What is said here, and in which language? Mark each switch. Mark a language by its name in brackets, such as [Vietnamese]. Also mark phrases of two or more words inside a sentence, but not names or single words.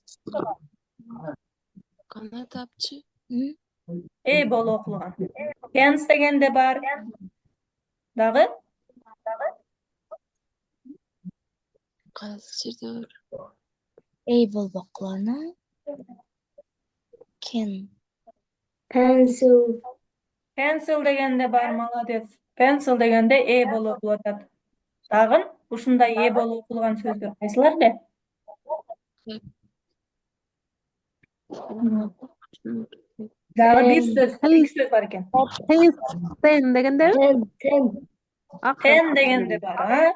[Kyrgyz] Кандай тапчы? Э болуп окулган. Pens дегенде бар. Дагы? Кайсы жерде бар? Эй болуп окулганы. Ken. Pencil дегенде бар, молодец. Pencil дегенде Э болуп окулуп атат. Дагы ушундай Э болуп окулган сөздөр кайсылар эле? Дагы бир сөз, эки сөз бар экен. Ten дегенде? Ten дегенде бар, а?